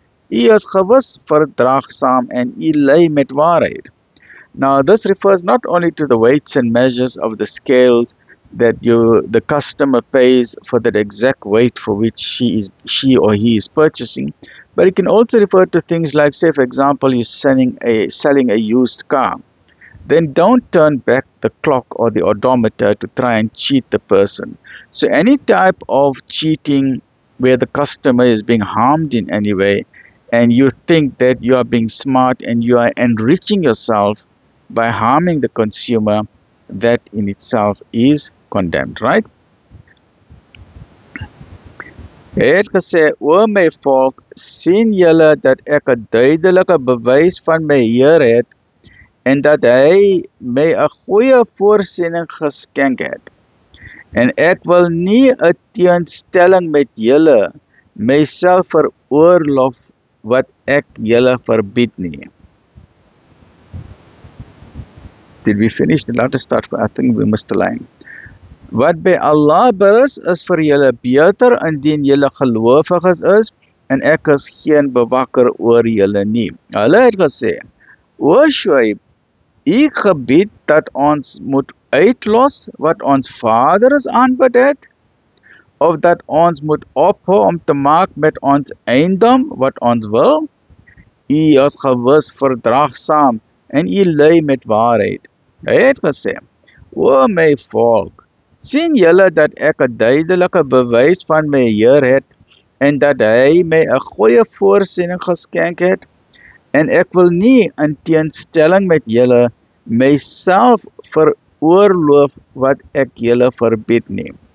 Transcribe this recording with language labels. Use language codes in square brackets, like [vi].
[af] U is gewis verdraagsaam en u lei met waarheid. [en] Now this refers not only to the weights and measures of the scales that the customer pays for that exact weight for which she or he is purchasing, but it can also refer to things like, say for example, you're selling a used car. Then don't turn back the clock or the odometer to try and cheat the person. So any type of cheating where the customer is being harmed in any way, and you think that you are being smart and you are enriching yourself by harming the consumer, that in itself is condemned, right? [af] Hy het gesê, o my volk, sien julle dat ek 'n duidelike bewys van my Heer het, en dat hy my 'n goeie voorsiening geskenk het. En ek wil nie 'n teenstelling met julle myself veroorloof wat ek julle verbied nie. [en] Did we finish? Let us start. I think we missed the line. [af] Wat by Allah berus is vir julle beter indien julle gelowiges is, en ek is geen bewakker oor julle nie. Hulle het gesê, o Shu'aib, u gebied dat ons moet uitlos wat ons vaders aanbid het, of dat ons moet ophou om te maak met ons eiendom wat ons wil? U is gewis verdraagsaam en u lei met waarheid. Hy het gesê, o my volk, sien julle dat ek 'n duidelike bewys van my Heer het, en dat hy my 'n goeie voorsiening geskenk het, en ek wil nie in teenstelling met julle myself veroorloof wat ek julle verbied nie.